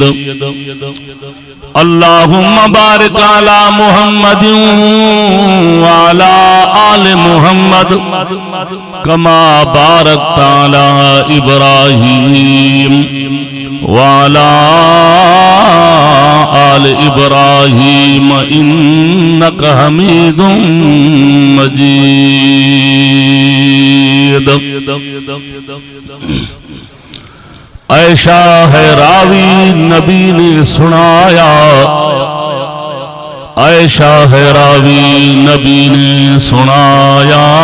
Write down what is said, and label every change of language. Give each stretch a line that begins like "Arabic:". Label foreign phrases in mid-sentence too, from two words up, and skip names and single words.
Arabic: اللهم بارك على محمد وعلى آل محمد كما باركت على إبراهيم وعلى آل إبراهيم إنك حميد مجيد.
Urdu: ऐशा है रावी नबी ने सुनाया, ऐशा है रावी नबी ने सुनाया,